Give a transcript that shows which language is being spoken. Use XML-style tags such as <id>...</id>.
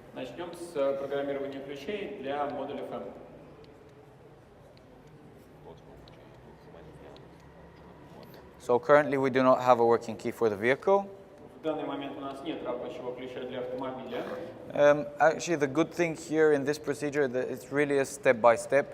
<ru>Начнем с программирования ключей для модуля FEM.</ru> <en>So currently we do not have a working key for the vehicle.</en> <ru>В данный момент у нас нет рабочего ключа для автомобиля.</ru> <en>Actually, the good thing here in this procedure is that it's really a step-by-step.</en>